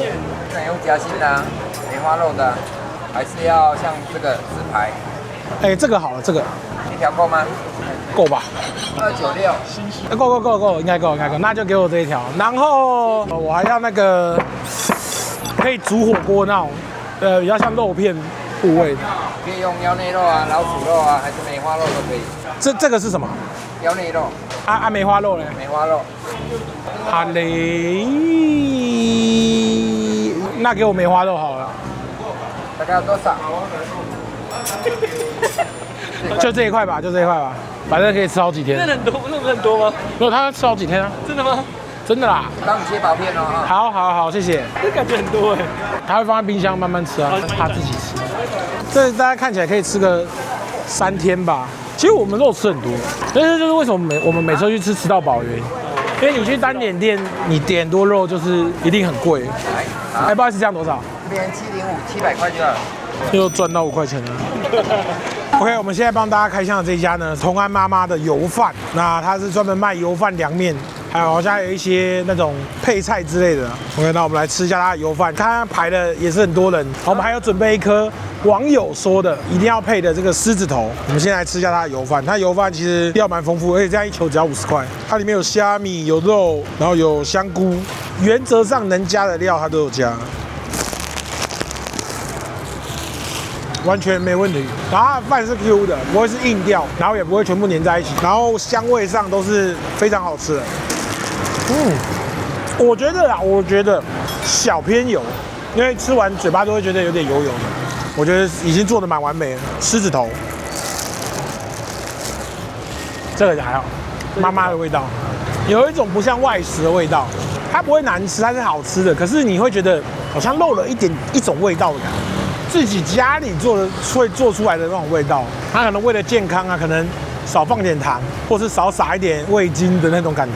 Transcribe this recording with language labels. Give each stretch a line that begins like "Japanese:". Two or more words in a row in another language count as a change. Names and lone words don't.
Chinese: 那用夾心的啊，梅花肉的啊，還是要像這個自排？哎，這個好了，這個一條夠嗎？夠吧 296。夠，應該夠。那就給我這一條，然後我還要那個可以煮火鍋那種，比較像肉片部位的。可以用腰內肉啊、老鼠肉啊，還是梅花肉都可以。這個是什麼？腰內肉。梅花肉呢？梅花肉。好嘞，那給我梅花肉好了。大概要多少？就這一塊吧，反正可以吃好幾天。那很多嗎？沒有，他吃好幾天啊。真的嗎？真的啦。幫你切薄片哦。好，謝謝。這感覺很多哎。他會放在冰箱慢慢吃啊，他自己吃。這大家看起來可以吃個3天吧。其實我們肉吃很多，但是就是為什麼我們每次去吃到飽的原因，因為你去單點店，你點多肉就是一定很貴。哎，不好意思，這樣多少這邊705，700塊就好了。又賺到5塊錢了。OK， 我們現在幫大家開箱的這一家呢，同安媽媽的油飯。那它是專門賣油飯、涼麵，還有好像有一些那種配菜之類的。OK， 那我們來吃一下它的油飯，它排的也是很多人。我們還有準備一顆網友說的一定要配的這個獅子頭。我們先來吃一下它的油飯，它油飯其實料蠻豐富，而且這樣一球只要50塊。它裡面有蝦米、有肉，然後有香菇，原則上能加的料它都有加。完全沒問題，然後它的飯是 Q 的，不會是硬掉，然後也不會全部粘在一起，然後香味上都是非常好吃的。我覺得小偏油，因為吃完嘴巴都會覺得有點油油的。我覺得已經做得蠻完美了。獅子頭，這個還好，媽媽的味道，有一種不像外食的味道， 它不會難吃，它是好吃的，可是你會覺得好像漏了一種味道的感覺，自己家裡會做出來的那種味道。它可能為了健康啊，可能少放點糖，或是少撒一點味精的那種感覺。